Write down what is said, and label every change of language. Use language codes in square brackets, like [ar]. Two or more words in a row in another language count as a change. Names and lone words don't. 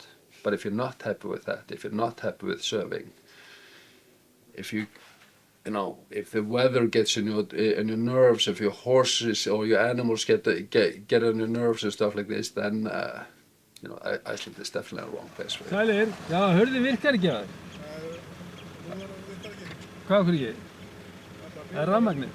[en] But if you're not happy with that, if you're not happy with serving, if if the weather gets in your nerves, if your horses or your animals get on your nerves and stuff like this, then Iceland is definitely a wrong place for you. [is] Sælir, já, hurðin virkar ekki að þér? Hvað okkur ekki? Það er rafmagnið?